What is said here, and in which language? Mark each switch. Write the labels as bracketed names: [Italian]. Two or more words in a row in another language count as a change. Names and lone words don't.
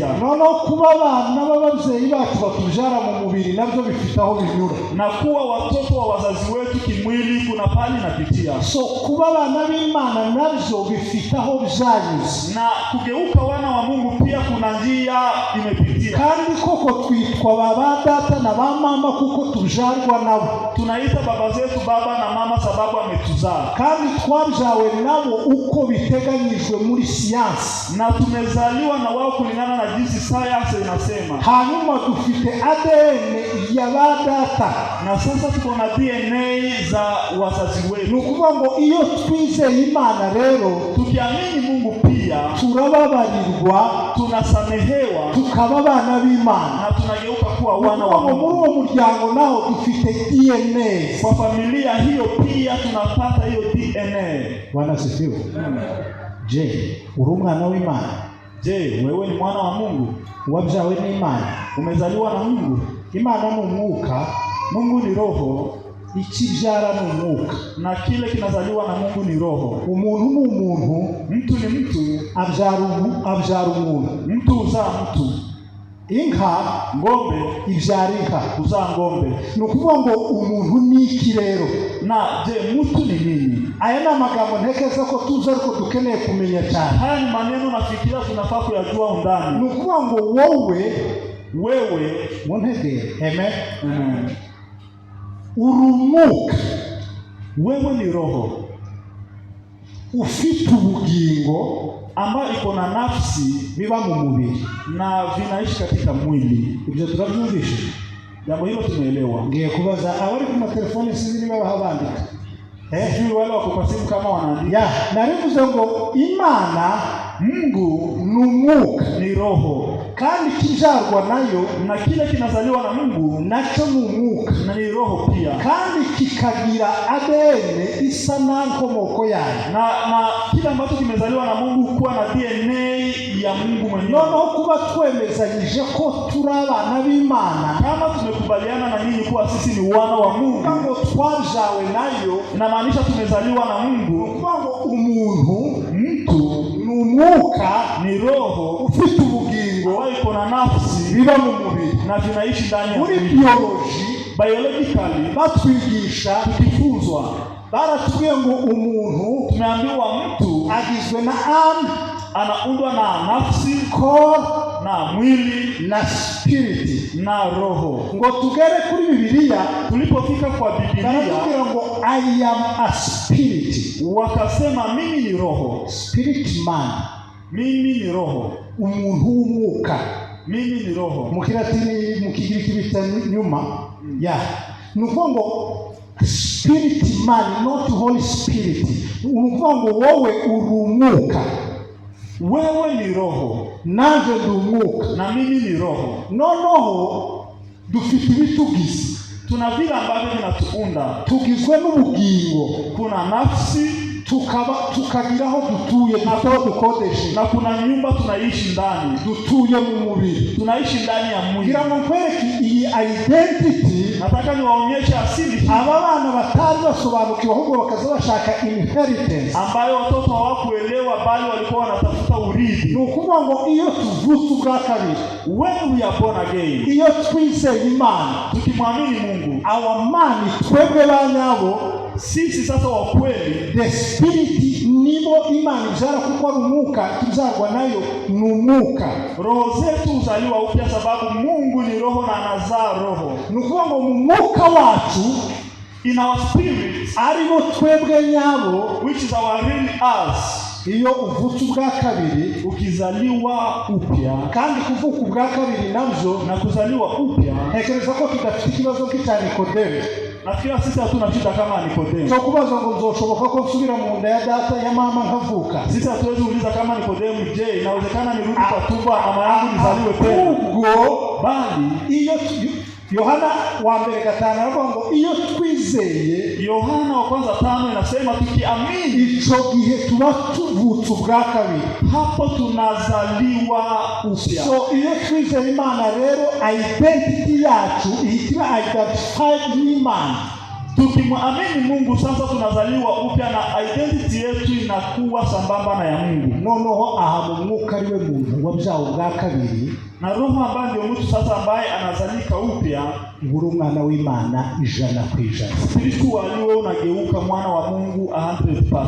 [Kinyarwanda] Noneho kuba abana b'ababyeyi bacu batubyara mu mubiri nabyo bifite aho binyura. [Swahili] Na kuwa watoto wa wazazi wetu kimwili kuna pali napitia. [Kinyarwanda] So kuba abana b'Imana nabyo bifite aho byanyuze. [Swahili] Na kugeuka wana wa Mungu pia kuna njia imepitia. [Kinyarwanda] Kandi koko twitwa baba data na ba mama kuko tubyarwa nabo. [Swahili] Tunaita baba zetu baba na mama sababu ametuzaa. [Kinyarwanda] Kandi twabyawe nabo uko biteganyijwe muri siyansi. [Swahili] Na tumezaliwa na wao kulingana na jinsi sayansi inasema. [Kinyarwanda] Hanyuma dufite ADN ya ba data. [Swahili] Na sasa tuko na DNA za wazazi wetu. [Kinyarwanda] Ni ukuvuga ngo iyo twizeye Imana rero, [Swahili] tukiamini Mungu pia [Kinyarwanda] turababarirwa, [Swahili] tunasamehewa, [Kinyarwanda] tukaba abana b'Imana, [Swahili] na tunageuka kuwa wana wa Mungu. [Kinyarwanda] Muri uwo muryango naho dufite DNA. [Swahili] Kwa familia hiyo pia tunapata hiyo DNA. Bwana sifiwe. [Kinyarwanda] Je, uri umwana w'Imana? [Swahili] Je, wewe ni mwana wa Mungu? [Kinyarwanda] Wabyawe n'Imana? [Swahili] Umezaliwa na Mungu? [Kinyarwanda] Imana ni umwuka, [Swahili] Mungu ni roho, [Kinyarwanda] ikibyara ni umwuka, [Swahili] na kile kinazaliwa na Mungu ni roho. [Kinyarwanda] Umuntu ni umuntu, [Swahili] mtu ni mtu, [Kinyarwanda] abyara umuntu, [Swahili] mtu uzaa mtu. [Kinyarwanda] Inka, [Swahili] ngombe [Kinyarwanda] ibyara inka, [Swahili] uzaa ngombe. [Kinyarwanda] Ni ukuvuga ngo umuntu ni iki rero? [Swahili] Na je, mtu ni nini? [Kinyarwanda] Aya ni amagambo ntekereza ko tuzi ariko dukeneye kumenya cyane. [Swahili] Haya ni maneno nafikiria tunafaa kuyajua undani. [Kinyarwanda] Ni ukuvuga ngo wewe muntegere, amen, urumuka, [Swahili] wewe ni roho [Kinyarwanda] ufite ubugingo [Swahili] ambayo iko na nafsi, [Kinyarwanda] biba mu mubiri [Swahili] na vinaishi katika mwili. [Kinyarwanda] Ibyo turabyumvisha, [Swahili] jambo hilo tumeelewa. [Kinyarwanda] Ngiye kubaza abari ku matelefone sinzi niba bahabandika, [Swahili] sijui wale wako kwa simu kama wanaandika. [Kinyarwanda] Narivuze ngo Imana, [Swahili] Mungu [Kinyarwanda] ni umwuka, [Swahili] ni roho, [Kinyarwanda] kandi kibyarwa nayo, [Swahili] na kile kinazaliwa na Mungu [Kinyarwanda] nacyo ni umwuka, [Swahili] na ni roho pia, [Kinyarwanda] kandi kikagira ADN isa na nkomoko yayo, [Swahili] na kile ambacho kimezaliwa na Mungu kuwa na DNA ya Mungu mwenyewe. [Kinyarwanda] Noneho kuba twemezanyije ko turi abana b'Imana, [Swahili] kama tumekubaliana na nyinyi kuwa sisi ni wana wa Mungu, [Kinyarwanda] ngo twabyawe nayo, [Swahili] inamaanisha tumezaliwa na Mungu. [Kinyarwanda] Umuntu, [Swahili] mtu [Kinyarwanda] umwuka [Swahili] ni roho [Kinyarwanda] ufite ubugingo [Swahili] ambayo iko na nafsi [Kinyarwanda] biba mu mubiri. [Swahili] na vinaishi ndani ya [Kinyarwanda] Muri [Swahili] mwili. [Kinyarwanda] biology Biologically batwigisha, [Swahili] tukifunzwa, [Kinyarwanda] baratubwiye ngo umuntu [Swahili] tumeambiwa mtu [Kinyarwanda] agizwe na [Swahili] anaundwa na nafsi, core na mwili na spirit. na roho. [Kinyarwanda] Ngo tugere kuri Bibiliya, [Swahili] Tulipofika kwa Biblia [Kinyarwanda] baratubwira ngo [English] I am a spirit. [Swahili] wakasema mimi ni roho, [English] Spirit man, [Swahili] mimi ni roho, [Kinyarwanda] umuntu w'umwuka. [Swahili] mimi ni roho. [Kinyarwanda] Mu Kilatini, mu Kigiriki bita nyuma ya nuko ngo [English] spirit man, not Holy Spirit. [Kinyarwanda] Nuko ngo wowe uri umwuka, [Swahili] Wewe ni roho [Kinyarwanda] nanjye ndi umwuka. [Swahili] na mimi ni roho. [Kinyarwanda] Noneho dufite ibitugize, [Swahili] Tuna vile ambavyo vinatuunda. [Kinyarwanda] tugizwe n'ubugingo, [Swahili] Kuna nafsi [Kinyarwanda] tukagira aho dutuye, aho dukodeshe, [Swahili] na kuna nyumba tunaishi ndani, [Kinyarwanda] dutuye mu mubiri. [Swahili] tunaishi ndani ya mwili. [Kinyarwanda] Ngira ngo nkwereke iyi identity. [Swahili] Nataka niwaonyeshe asili hii [Kinyarwanda] Aba bana batari basobanukiwe, ahubwo bakaza bashaka inheritance. [Swahili] ambayo watoto hawakuelewa, bali walikuwa wanatafuta urithi. [Kinyarwanda] Ni ukuvuga ngo iyo tuvutse ubwa kabiri, [English] When we are born again, [Kinyarwanda] iyo twizeye Imana, [Swahili] tukimwamini Mungu, [English] our man, [Kinyarwanda] twebwe ba nyabo, [Swahili] sisi sasa wa kweli, [English] the spirit [Kinyarwanda] nibo Imana ibyara, kuko ari umwuka, tuzarwa nayo ni umwuka. [Swahili] roho zetu huzaliwa upya, sababu Mungu ni roho na anazaa roho. [Kinyarwanda] Ni ukuvuga ngo mu mwuka wacu, [English] In our spirit, [Kinyarwanda] aribo twebwe nyabo, [English] which is our real us, [Kinyarwanda] iyo uvutse ubwa kabiri, [Swahili] ukizaliwa upya, [Kinyarwanda] kandi kuvuka ubwa kabiri nabyo, [Swahili] na kuzaliwa upya, [Kinyarwanda] ntekereza ko tudafite ikibazo nk'icya Nikodemu [Swahili] nafikiri sisi hatuna shida kama Nikodemu. [Kinyarwanda] cyo kubaza ngo nzoshoboka ko nsubira mu nda ya data ya mama nkavuka. [Swahili] Sisi hatuwezi uliza kama Nikodemu, je, inawezekana nirudi kwa tumbo ya mama yangu nizaliwe tena? [Kinyarwanda] Ubwo [Swahili] Bali [Kinyarwanda] iyo Yohana wa mbere 5 aravuga ngo iyo twizeye, [Swahili] Yohana wa kwanza 5 inasema tukiamini, [Kinyarwanda] icyo gihe tuba tuvutse ubwa kabiri, [Swahili] hapo tunazaliwa upya. [Kinyarwanda] so iyo twizeye Imana rero identity yacu ihita identified n'Imana. [Swahili] Tukimwamini Mungu sasa tunazaliwa upya na identity yetu inakuwa sambamba na ya Mungu. [Kinyarwanda] Noneho aha mu mwuka ariwe muntu wabyawe ubwa kabiri, [Swahili] Na roho ambaye ndio mtu sasa ambaye anazalika upya, [Kinyarwanda] uri umwana w'Imana 100%. [Swahili] spiritually wewe unageuka mwana wa Mungu 100%.